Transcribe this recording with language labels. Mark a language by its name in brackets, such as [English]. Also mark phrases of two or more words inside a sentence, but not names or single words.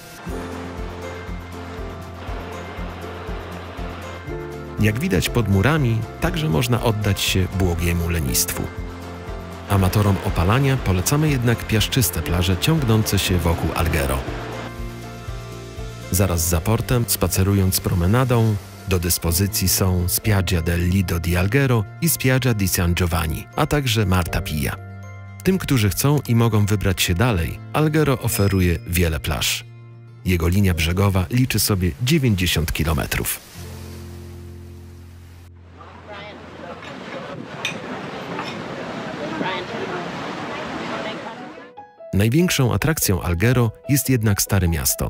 [Polish] Jak widać pod murami, także można oddać się błogiemu lenistwu. Amatorom opalania polecamy jednak piaszczyste plaże ciągnące się wokół Alghero. Zaraz za portem, spacerując promenadą, do dyspozycji są Spiaggia del Lido di Alghero i Spiaggia di San Giovanni, a także Marta Pia. Tym, którzy chcą i mogą wybrać się dalej, Alghero oferuje wiele plaż. Jego linia brzegowa liczy sobie 90 km. Największą atrakcją Alghero jest jednak Stare Miasto.